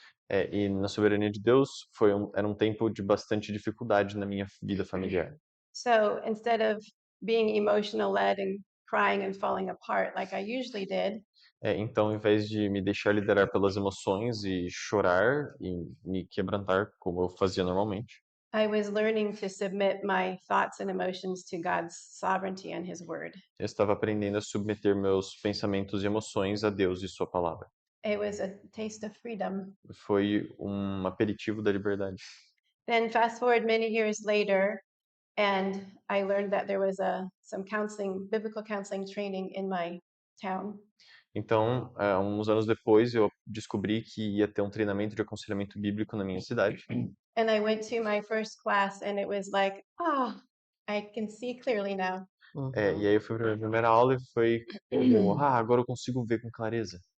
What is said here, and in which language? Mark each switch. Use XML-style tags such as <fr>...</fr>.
<pt>E na soberania de Deus, era um tempo de bastante dificuldade na minha vida familiar.</pt> <en>So instead of being emotional led and crying and falling apart like I usually did,</en> <pt>Então, ao invés de me deixar liderar pelas emoções e chorar e me quebrantar, como eu fazia normalmente,</pt> <en>I was learning to submit my thoughts and emotions to God's sovereignty and His Word.</en> <pt>eu estava aprendendo a submeter meus pensamentos e emoções a Deus e Sua palavra.</pt> <en>It was a taste of freedom.</en> <pt>Foi um aperitivo da liberdade.</pt> <en>Then fast forward many years later, and I learned that there was some counseling, biblical counseling training in my town.</en> <pt>Então, uns anos depois, eu descobri que ia ter um treinamento de aconselhamento bíblico na minha cidade.</pt> <en>And I went to my first class, and it was like, I can see clearly now.</en> <pt>E aí eu fui para a minha primeira aula e foi como, agora eu consigo ver com clareza.</pt>